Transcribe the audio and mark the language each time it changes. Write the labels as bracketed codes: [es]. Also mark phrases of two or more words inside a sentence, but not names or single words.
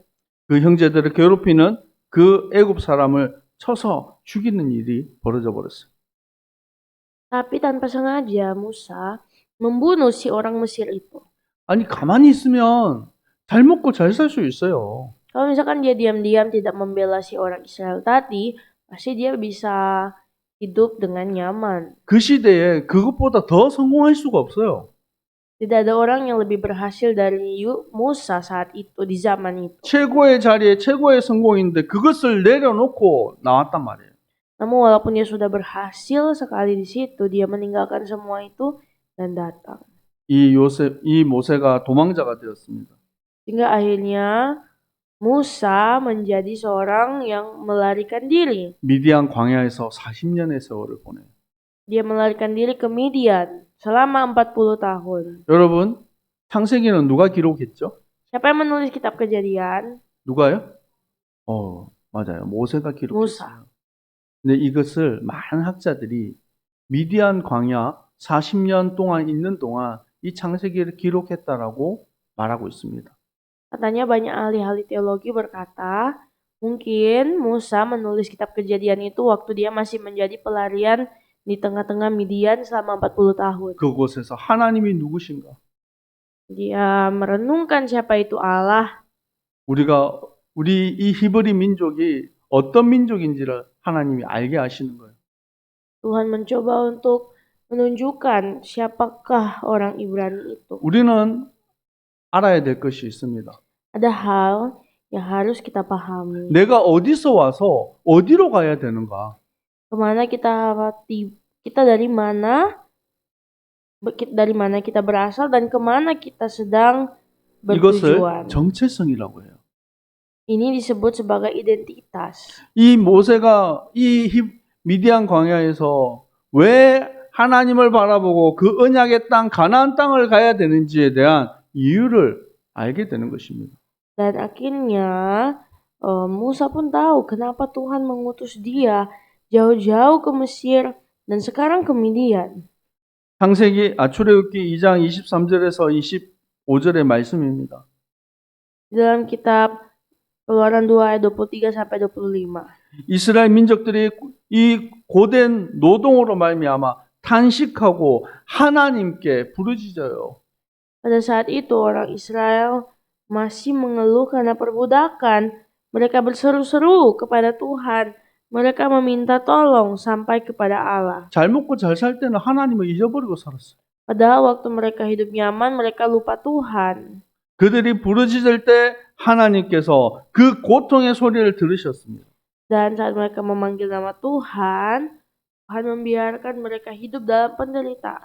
[ko] 그 형제들을 괴롭히는 그 애굽 사람을 쳐서 죽이는 일이 벌어져 버렸어요. [id] Tapi tanpa sengaja Musa membunuh si orang Mesir itu. [ko] 아니, 가만히 있으면 잘 먹고 잘 살 수 있어요. [id] Kalau misalkan dia diam-diam tidak membela si orang Israel tadi, pasti dia bisa hidup dengan nyaman. [ko] 그 시대에 그것보다 더 성공할 수가 없어요. [id] Tidak ada orang yang lebih berhasil dari Musa saat itu, di zaman itu. [ko] 최고의 자리에 최고의 성공인데 그것을 내려놓고 나왔단 말이에요. [id] Namun walaupun dia sudah berhasil sekali di situ, dia meninggalkan semua itu dan datang. [ko] 이 모세가 도망자가 되었습니다. [id] Sehingga akhirnya Musa menjadi seorang yang melarikan diri. [ko] 미디안 광야에서 40년의 세월을 보내요. [id] Dia melarikan diri ke Midian selama 40 tahun. [ko] 여러분, 창세기는 누가 기록했죠? [id] Siapa yang menulis kitab Kejadian? [ko] 누가요? 맞아요. 모세가 기록했어요. [id] Musa. [ko] 근데 이것을 많은 학자들이 미디안 광야 40년 동안 있는 동안 이 창세기를 기록했다라고 말하고 있습니다. [id] Katanya banyak ahli-ahli teologi berkata, mungkin Musa menulis kitab Kejadian itu waktu dia masih menjadi pelarian di tengah-tengah Midian selama 40 tahun. [ko] 그곳에서 하나님이 누구신가? [id] Dia merenungkan siapa itu Allah. [ko] 우리 이 히브리 민족이 어떤 민족인지를 하나님이 알게 하시는 거예요. [id] Tuhan mencoba untuk menunjukkan siapakah orang Ibrani itu. [ko] 우리는 알아야 될 것이 있습니다. [id] Ada hal yang harus kita pahami. [ko] 내가 어디서 와서 어디로 가야 되는가? [id] Kemana kita dari mana kita berasal dan kemana kita sedang [ko] 이것을 [id] bertujuan. [ko] 정체성이라고 해요. [id] Ini disebut sebagai identitas. [ko] 이 모세가 이 미디안 광야에서 왜 하나님을 바라보고 그 언약의 땅 가나안 땅을 가야 되는지에 대한 이유를 알게 되는 것입니다. [id] Dan akhirnya Musa pun tahu kenapa Tuhan mengutus dia jauh-jauh ke Mesir dan sekarang ke Midian. [ko] 출애굽기 2장 23절에서 25절의 말씀입니다. [id] Di dalam kitab Keluaran 2 ayat 23 sampai 25. [ko] 이스라엘 민족들이 이 고된 노동으로 말미암아 탄식하고 하나님께 부르짖어요. [id] Pada saat itu orang Israel masih mengeluh karena perbudakan. Mereka berseru-seru kepada Tuhan. Mereka meminta tolong sampai kepada Allah. [ko] 잘 먹고 잘 살 때는 하나님을 잊어버리고 살았어요. [id] Padahal waktu mereka hidup nyaman, mereka lupa Tuhan. [ko] 그들이 부르짖을 때 하나님께서 그 고통의 소리를 들으셨습니다. [id] Dan saat mereka memanggil nama Tuhan, Tuhan membiarkan mereka hidup dalam penderitaan.